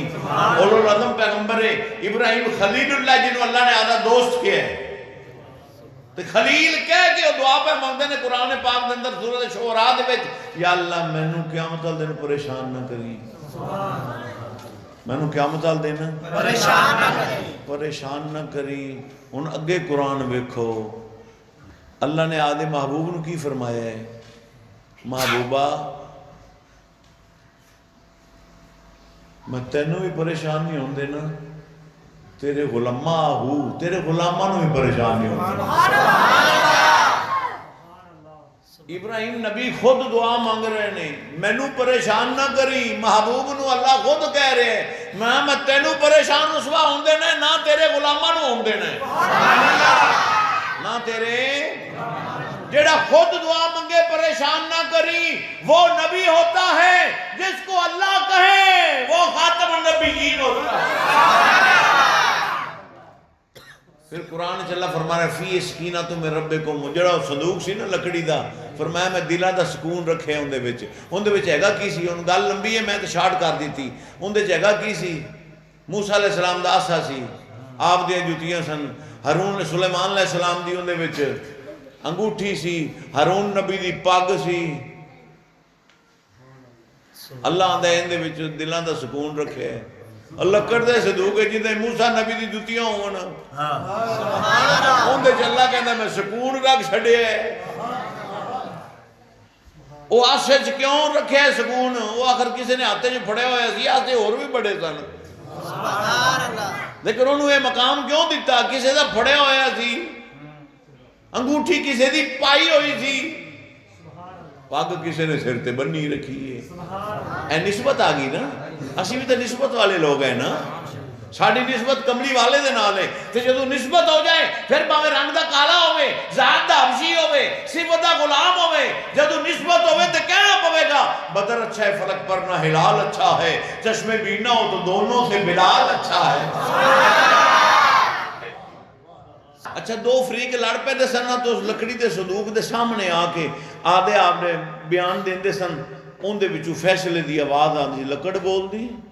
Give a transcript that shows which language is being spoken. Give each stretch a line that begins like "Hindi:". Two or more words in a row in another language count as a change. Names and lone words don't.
Arabic: اولو العزم
Punjabi: پیغمبر ابراہیم خلیل اللہ جنہوں اللہ نے آدھا دوست کیا ہے، تو خلیل کہہ کے دعا پہ مانگتے ہیں قرآن پاک دے اندر سورۃ شعراء دے وچ یا اللہ میں نے قیامت والے دن پریشان نہ کری، میں نے قیامت والے دن پریشان نہ کری۔ ہن اگے قرآن ویکھو اللہ نے آدھے محبوب نو کی فرمایا ہے؟ محبوبہ میں تینوں بھی پریشان نہیں ہوں دینا، تیرے غلامہ تیرے غلامہ نو بھی پریشان نہیں ہوں دینا۔ ابراہیم نبی خود دعا مانگ رہے نے، مینو پریشان نہ کری، محبوب نو اللہ خود کہہ رہے ہیں میں تینوں پریشان رسوا ہوں دینا، نہ تیرے غلامہ نو ہوں دینا، نہ تیرے جیڑا خود دعا منگے پریشان نہ کری،
Urdu: وہ نبی ہوتا ہے جس کو اللہ کہے وہ خاتم النبیین ہوتا ہے۔
Punjabi: پھر قرآن چ اللہ فرما رہا ہے
Arabic: فی سکینۃ من ربکم،
Punjabi: جڑا صندوق سی نا لکڑی دا، فرمایا میں دلاں دا سکون رکھے اندے وچ ہیگا کی سی؟ ہن گل لمبی ہے، میں تے شارٹ کر دیتی۔ اندے وچ ہیگا کی سی؟ موسیٰ
Arabic: علیہ السلام
Punjabi: دا آسا سی، آپ دیاں جوتیاں سن، ہارون سلیمان
Arabic: علیہ السلام
Punjabi: دی اندے وچ انگوٹھی سی، ہارون نبی دی پگ سی۔ اللہ آندا ہے اندے وچ دلاں دا سکون رکھے ہے، لکڑ دے صندوق ہے جندے موسیٰ نبی دی جوتیاں ہون، اندے وچ اللہ کہندا میں سکون رکھ چھڈیا ہے۔ وہ آسے چ کیوں رکھے ہے سکون؟ وہ آخر کسی نے ہاتھے چ پھڑے ہوئے سی، آسے اور بھی بڑے سن، لیکن انہوں یہ مقام کیوں دیتا؟ کسی دا پھڑے ہویا سی، انگوٹھی کسی دی پائی ہوئی سی، پگ کسی نے سر تے بنی رکھی ہے۔ اے نسبت آ گئی نا، اسی بھی تو نسبت والے لوگ ہیں نا، ساڑی نسبت کملی والے دے نال ہے، تے جدو نسبت ہو جائے پھر باویں رنگ دا کالا ہوئے، ذات دا حبشی ہوئے، صفت دا غلام ہوئے، جدو نسبت ہوئے تے کہنا پوے گا
Urdu: بدر اچھا ہے فلک پر نہ ہلال اچھا ہے، چشمے بینا ہو تو دونوں سے بلال اچھا ہے۔
Punjabi: اچھا دو فریق لڑ پہ دے سن تو اس لکڑی دے صندوق دے سامنے آ کے آدھے آپ نے بیان دین دے سن، ان دے بچو فیصلے دی آواز آدھی لکڑ بول دی،